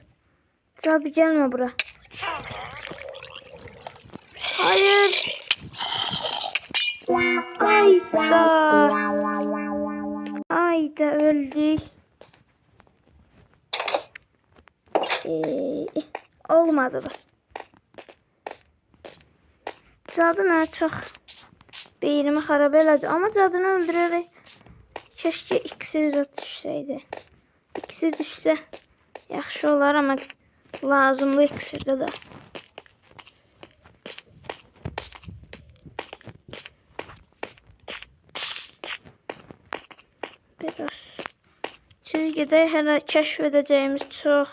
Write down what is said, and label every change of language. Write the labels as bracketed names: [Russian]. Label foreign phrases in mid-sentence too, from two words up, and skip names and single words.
[Turkish] Cadı gelme bura. Hayır. Ayda öldük. Olmadı bu. [Azerbaijani] Cadı mənə çox beynimi xarab elədi. Amma cadını öldürərək keşke iksir zat düşsəydi. İksir düşsə yaxşı olar, amma lazımlı iksirdə də. Biraz çizgidə hələ kəşf edəcəyimiz çox.